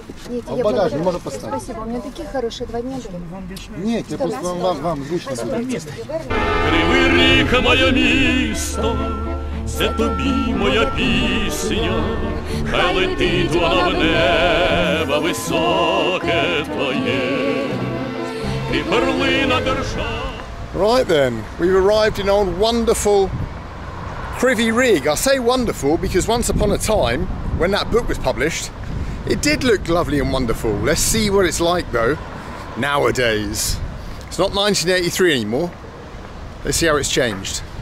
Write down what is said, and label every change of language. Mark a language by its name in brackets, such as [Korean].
[Russian] Нет, я багаж не может поставить. Спасибо, у меня такие хорошие 2 дня были. Нет, я просто вам лично. [Ukrainian] Кривий Риг, моє місто, це тобі моя пісня, хай летить вона в небо високе твоє, ти перлина держава. [English] Right then, we've arrived in old wonderful Kryvyi Rig. I say wonderful because once upon a time, when that book was published, it did look lovely and wonderful. Let's see what it's like though, nowadays. It's not 1983 anymore. Let's see how it's changed.